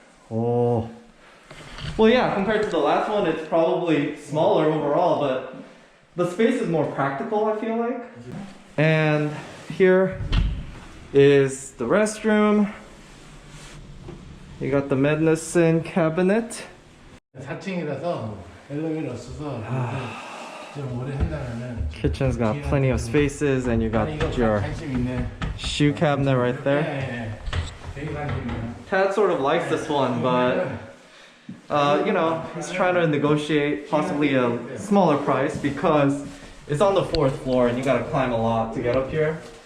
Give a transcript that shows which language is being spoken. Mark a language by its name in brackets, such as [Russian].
[English] Oh. Well, yeah, compared to the last one, it's probably smaller overall, but the space is more practical, I feel like. And here is the restroom. You got the medicine cabinet. [Korean] 4층이라서 엘리베이터 없어서 좀 오래 한다면은 [English] Kitchen's got plenty of spaces, and you got your shoe cabinet right there. Tad sort of likes this one, but you know, he's trying to negotiate possibly a smaller price because it's on the fourth floor and you gotta climb a lot to get up here.